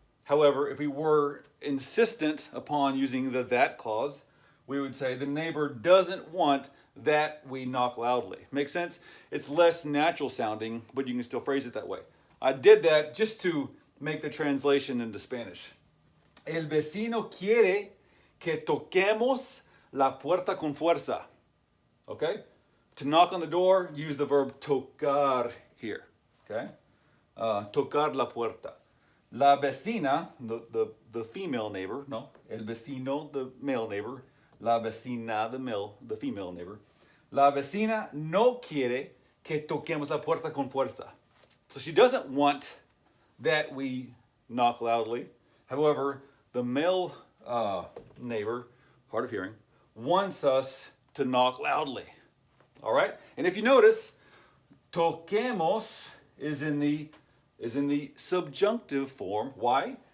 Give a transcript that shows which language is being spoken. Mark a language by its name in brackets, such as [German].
[English] However, if we were insistent upon using the that clause, we would say the neighbor doesn't want that we knock loudly. Make sense? It's less natural sounding, but you can still phrase it that way. I did that just to make the translation into Spanish. [Spanish] El vecino quiere que toquemos la puerta con fuerza. [English] Okay? To knock on the door, use the verb tocar here. Okay? Tocar la puerta. La vecina, the female neighbor, no, el vecino, the male neighbor, la vecina, the female neighbor. [Spanish] La vecina no quiere que toquemos la puerta con fuerza. [English] So she doesn't want that we knock loudly. However, the male neighbor, hard of hearing, wants us to knock loudly. All right? And if you notice, toquemos is in the subjunctive form. Why?